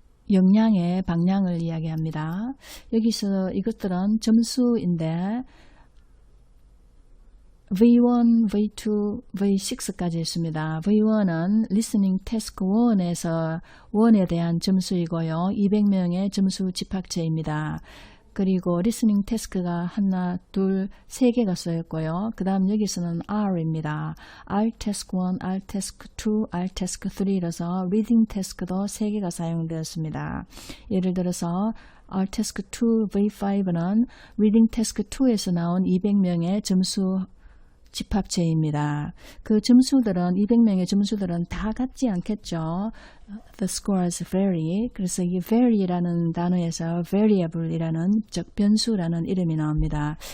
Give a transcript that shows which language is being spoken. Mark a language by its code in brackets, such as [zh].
[ko] 역량의 방향을 이야기합니다. 여기서 이것들은 점수인데 V1, V2, V6까지 있습니다. V1은 Listening Task 1에서 1에 대한 점수이고요. 200명의 점수 집합체입니다. 그리고 Listening Task가 하나, 둘, 세 개가 쓰였고요. 그 다음 여기서는 R입니다. R Task 1, R Task 2, R Task 3라서 Reading Task도 세 개가 사용되었습니다. 예를 들어서 R Task 2, V5는 Reading Task 2에서 나온 200명의 점수 집합체입니다. 그 점수들은 200명의 점수들은 다 같지 않겠죠. [en] The scores vary. [ko] 그래서 이 vary라는 단어에서 variable이라는 즉 변수라는 이름이 나옵니다.